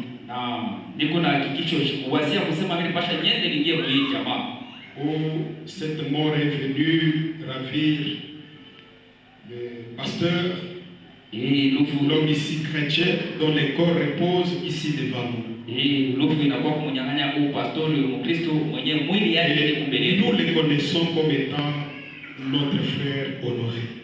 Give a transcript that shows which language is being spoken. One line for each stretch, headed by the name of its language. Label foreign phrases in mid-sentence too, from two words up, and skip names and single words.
Swahili: Na niko na hakikisho kuwazia kusema mimi pasha nyende ningie kwa hii jamaa.
French: Oh, cette mort est venue ravir le pasteur, l'homme ici chrétien, dont le corps repose ici devant nous. Et nous le connaissons comme étant notre frère Honoré.